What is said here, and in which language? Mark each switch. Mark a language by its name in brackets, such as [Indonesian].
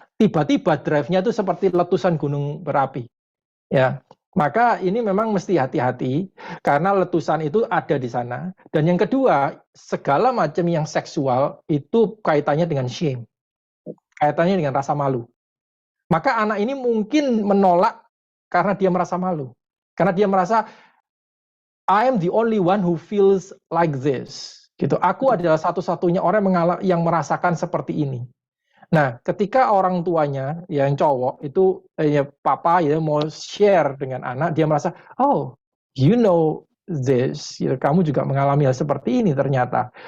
[Indonesian] Tiba-tiba drive-nya itu seperti letusan gunung berapi. Ya, maka ini memang mesti hati-hati karena letusan itu ada di sana. Dan yang kedua, segala macam yang seksual itu kaitannya dengan shame, kaitannya dengan rasa malu. Maka anak ini mungkin menolak karena dia merasa malu. Karena dia merasa [English] I am the only one who feels like this. [Indonesian] Gitu. Aku adalah satu-satunya orang yang merasakan seperti ini. Nah, ketika orang tuanya yang cowok itu ya papa ya mau share dengan anak, dia merasa, [English] oh, you know this, [Indonesian] ya, kamu juga mengalami hal seperti ini ternyata.